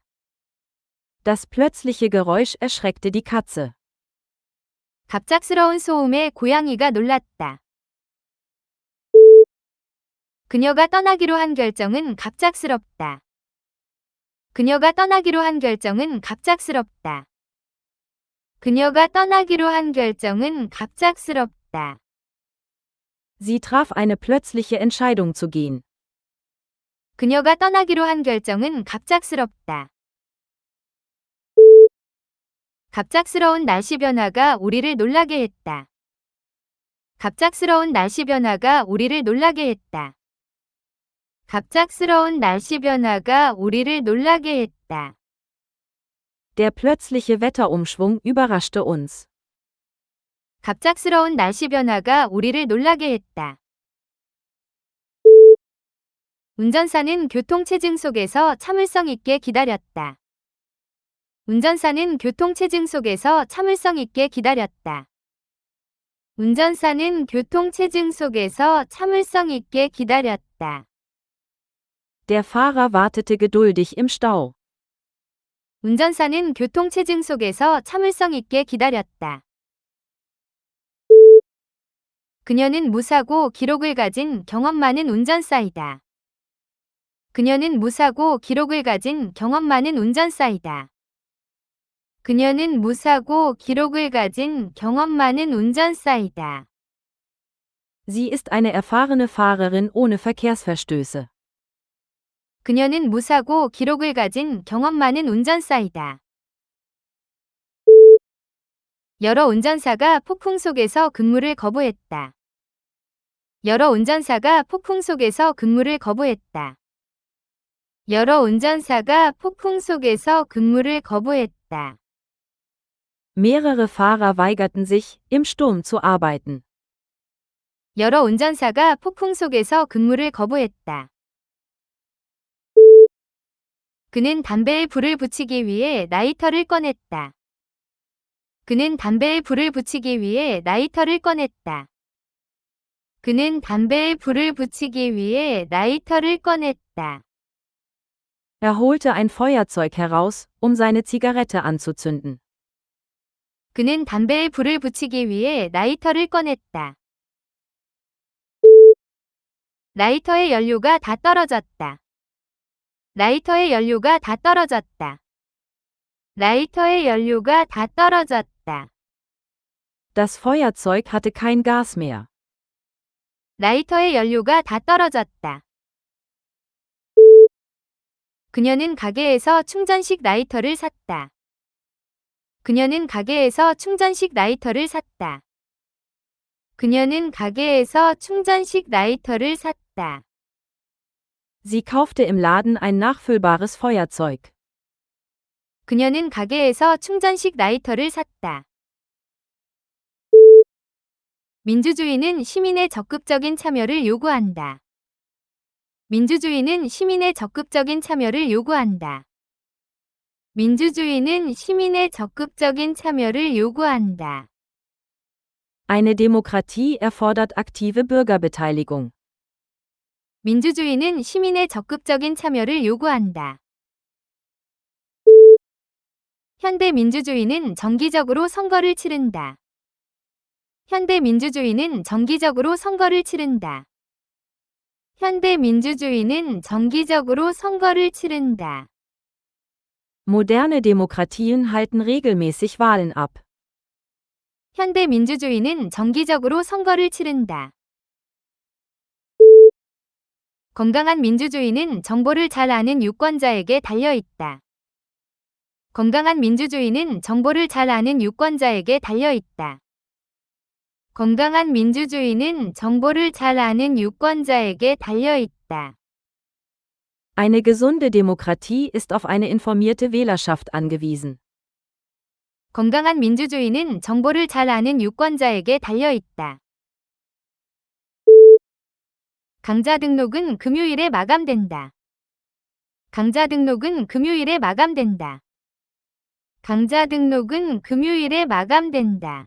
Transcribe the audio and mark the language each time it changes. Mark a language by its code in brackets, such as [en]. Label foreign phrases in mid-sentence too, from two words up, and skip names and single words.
[de] Das plötzliche Geräusch erschreckte die Katze. [ko] 갑작스러운 소음에 고양이가 놀랐다. 그녀가 떠나기로 한 결정은 갑작스럽다. 그녀가 떠나기로 한 결정은 갑작스럽다. 그녀가 떠나기로 한 결정은 갑작스럽다. [de] Sie traf eine plötzliche Entscheidung zu gehen. [ko] 그녀가 떠나기로 한 결정은 갑작스럽다. 갑작스러운 날씨 변화가 우리를 놀라게 했다. 갑작스러운 날씨 변화가 우리를 놀라게 했다. 갑작스러운 날씨 변화가 우리를 놀라게 했다. [de] Der plötzliche Wetterumschwung überraschte uns. [ko] 갑작스러운 날씨 변화가 우리를 놀라게 했다. 운전사는 교통체증 속에서 참을성 있게 기다렸다. 운전사는 교통체증 속에서 참을성 있게 기다렸다. 운전사는 교통체증 속에서 참을성 있게 기다렸다. [de] Der Fahrer wartete geduldig im Stau. [ko] 운전사는 교통체증 속에서 참을성 있게 기다렸다. 그녀는 무사고 기록을 가진 경험 많은 운전사이다. 그녀는 무사고 기록을 가진 경험 많은 운전사이다. 그녀는 무사고 기록을 가진 경험 많은 운전사이다. [de] Sie ist eine erfahrene Fahrerin ohne Verkehrsverstöße. [ko] 그녀는 무사고 기록을 가진 경험 많은 운전사이다. 여러 운전사가 폭풍 속에서 근무를 거부했다. 여러 운전사가 폭풍 속에서 근무를 거부했다. 여러 운전사가 폭풍 속에서 근무를 거부했다. [de] Mehrere Fahrer weigerten sich, im Sturm zu arbeiten. [ko] 여러 운전사가 폭풍 속에서 근무를 거부했다. 그는 담배에 불을 붙이기 위해 라이터를 꺼냈다. 그는 담배에 불을 붙이기 위해 라이터를 꺼냈다. 그는 담배에 불을 붙이기 위해 라이터를 꺼냈다. [de] Er holte ein Feuerzeug heraus, um seine Zigarette anzuzünden. [ko] 그는 담배에 불을 붙이기 위해 라이터를 꺼냈다. 라이터의 연료가 다 떨어졌다. 라이터의 연료가 다 떨어졌다. 라이터의 연료가 다 떨어졌다. [de] Das Feuerzeug hatte kein Gas mehr. [ko] 라이터의 연료가 다 떨어졌다. 그녀는 가게에서 충전식 라이터를 샀다. 그녀는 가게에서 충전식 라이터를 샀다. 그녀는 가게에서 충전식 라이터를 샀다. [de] Sie kaufte im Laden ein nachfüllbares Feuerzeug. [ko] 그녀는 가게에서 충전식 라이터를 샀다. 민주주의는 시민의 적극적인 참여를 요구한다. 민주주의는 시민의 적극적인 참여를 요구한다. 민주주의는 시민의 적극적인 참여를 요구한다. [de] Eine Demokratie erfordert aktive Bürgerbeteiligung. [ko] 민주주의는 시민의 적극적인 참여를 요구한다. 현대민주주의는 정기적으로 선거를 치른다. 현대민주주의는 정기적으로 선거를 치른다. 현대민주주의는 정기적으로 선거를 치른다. [de] Moderne Demokratien halten regelmäßig Wahlen ab. [ko] 현대민주주의는 정기적으로 선거를 치른다. 건강한 민주주의는 정보를 잘 아는 유권자에게 달려 있다. 건강한 민주주의는 정보를 잘 아는 유권자에게 달려 있다. 건강한 민주주의는 정보를 잘 아는 유권자에게 달려 있다. [de] Eine gesunde Demokratie ist auf eine informierte Wählerschaft angewiesen. [ko] 건강한 민주주의는 정보를 잘 아는 유권자에게 달려 있다. 강자 등록은 금요일에 마감된다. 강자 등록은 금요일에 마감된다. 강자 등록은 금요일에 마감된다.